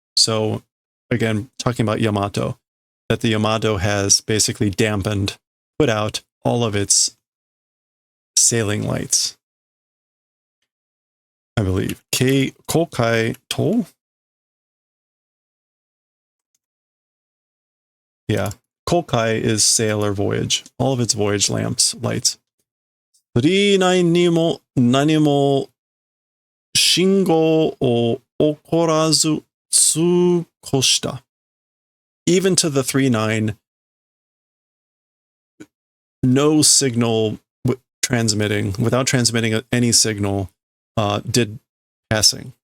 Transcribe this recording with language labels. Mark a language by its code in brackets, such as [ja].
[en] So again, talking about Yamato, that the Yamato has basically dampened, put out all of its sailing lights. I believe. Kokai to? Yeah. Kokai is sail or voyage. All of its voyage lamps, lights. [ja] 39にも何も信号を起こらず通過した。 [en] Even to the 39, no signal transmitting, without transmitting any signal, did passing.